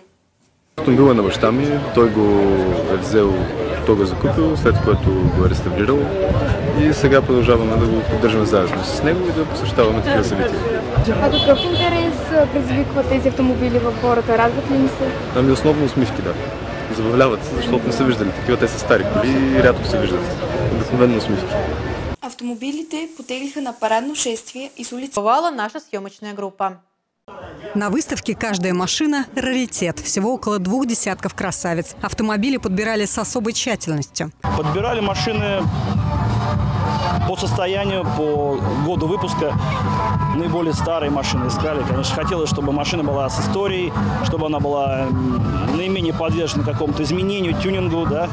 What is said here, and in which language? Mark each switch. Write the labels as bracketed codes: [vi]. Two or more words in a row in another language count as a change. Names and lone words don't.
[bg] Автомобила на баща ми, той го е взел, той го е закупил, след което го е реставрирал и сега продължаваме да го поддържаме заедно с него и да посещаваме такива събития. А какъв интерес предизвикват тези автомобили в хората? Радват ли ни се? Ами основно усмивки, да. Забавляват се, защото не са виждали такива, те са стари коли и рядко се виждат. Обикновено усмивки. Автомобилите потеглиха на парадно шествие из улицы. [ru] Бывала наша съемочная группа. На выставке каждая машина – раритет. Всего около 2 десятков красавиц. Автомобили подбирали с особой тщательностью. Подбирали машины по состоянию, по году выпуска. Наиболее старые машины искали. Конечно, хотелось, чтобы машина была с историей, чтобы она была наименее подвержена какому-то изменению, тюнингу, да.